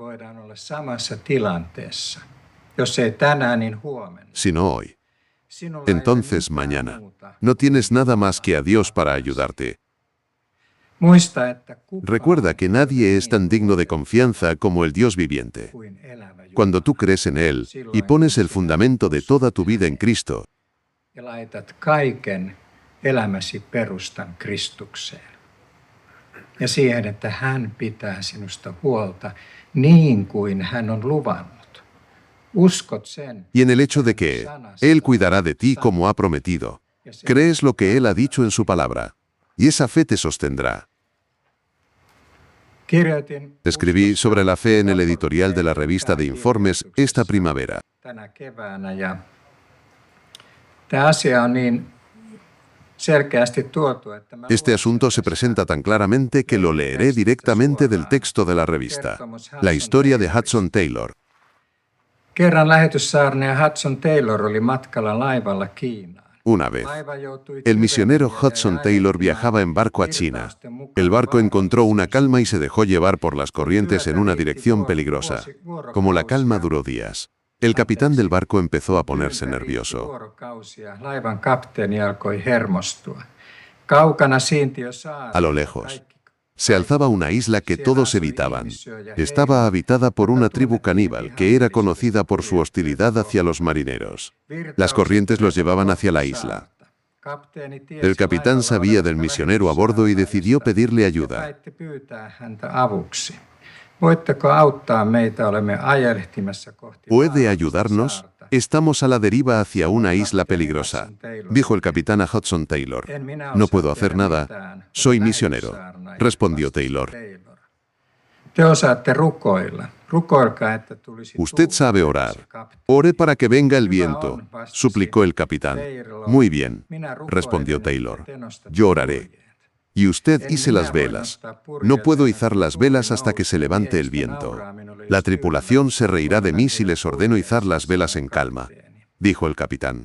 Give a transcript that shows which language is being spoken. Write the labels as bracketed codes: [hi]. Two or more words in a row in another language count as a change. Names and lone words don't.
[es] Si no hoy, entonces mañana. No tienes nada más que a Dios para ayudarte. Recuerda que nadie es tan digno de confianza como el Dios viviente. Cuando tú crees en Él y pones el fundamento de toda tu vida en Cristo, [fi] ja siihen, että hän pitää sinusta huolta niin kuin hän on luvannut. Uskot sen. [es] Y en el hecho de que Él cuidará de ti como ha prometido. Crees lo que Él ha dicho en su palabra, y esa fe te sostendrá. Escribí sobre la fe en el editorial de la revista de informes esta primavera. [fi] Tänä keväänä, ja tämä asia on niin selkeästi tuotu, että [es] Este asunto se presenta tan claramente que lo leeré directamente del texto de la revista. La historia de Hudson Taylor. [fi] Kerran lähetyssaarnaaja Hudson Taylor oli matkalla laivalla Kiinaan. [es] Una vez, el misionero Hudson Taylor viajaba en barco a China. El barco encontró una calma y se dejó llevar por las corrientes en una dirección peligrosa. Como la calma duró días, el capitán del barco empezó a ponerse nervioso. [fi] Laivan kapteeni alkoi hermostua. Kaukana siinti jo saari. [es] A lo lejos, se alzaba una isla que todos evitaban. Estaba habitada por una tribu caníbal que era conocida por su hostilidad hacia los marineros. Las corrientes los llevaban hacia la isla. El capitán sabía del misionero a bordo y decidió pedirle ayuda. ¿Puede ayudarnos? Estamos a la deriva hacia una isla peligrosa, dijo el capitán a Hudson Taylor. No puedo hacer nada. Soy misionero, respondió Taylor. [fi] Te osaatte rukoilla. Rukoilkaa, että tulisi [es] Usted sabe orar. Ore para que venga el viento, suplicó el capitán. Muy bien, respondió Taylor. Yo oraré. Y usted hice las velas. No puedo izar las velas hasta que se levante el viento. La tripulación se reirá de mí si les ordeno izar las velas en calma, dijo el capitán.